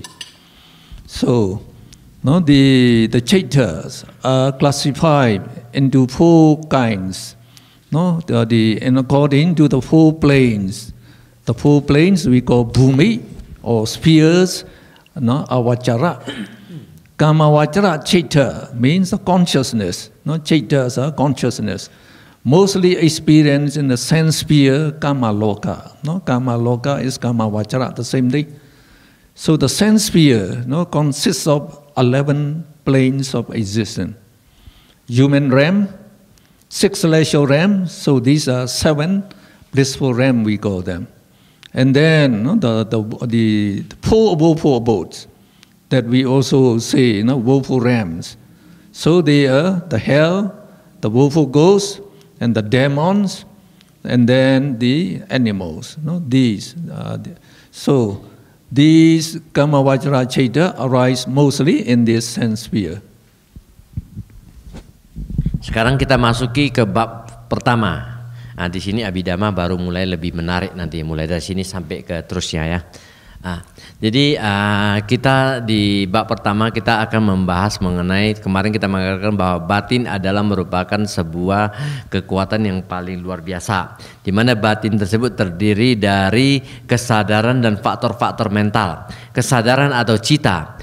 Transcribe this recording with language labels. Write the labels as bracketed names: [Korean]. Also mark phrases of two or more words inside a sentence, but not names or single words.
[English] So, no, the cittas are classified into 4 kinds. No, and according to the 4 planes. The 4 planes we call bhumi, or spheres, no, avachara. [Pali] Kamavachara citta [English] means the consciousness. No, cittas are consciousness. Mostly experienced in the sense sphere, [Pali] kama loka. No, kama loka is kama vachara, [English] the same thing. So the sense sphere, no, consists of 11 planes of existence. Human realm, 6 celestial realms. So these are 7 blissful realms, we call them. And then the 4 woeful abodes that we also say, woeful realms. So they are the hell, the woeful ghosts, and the demons, and then the animals. No, these. So these [Pali] Kamavachara Citta [English] arise mostly in this sense sphere. [Indonesian] Sekarang kita masuki ke bab pertama. Nah, di sini Abhidhamma baru mulai lebih menarik nanti, mulai dari sini sampai ke terusnya ya. Jadi kita di bab pertama kita akan membahas mengenai, kemarin kita mengatakan bahwa batin adalah merupakan sebuah kekuatan yang paling luar biasa, di mana batin tersebut terdiri dari kesadaran dan faktor-faktor mental, kesadaran atau cita.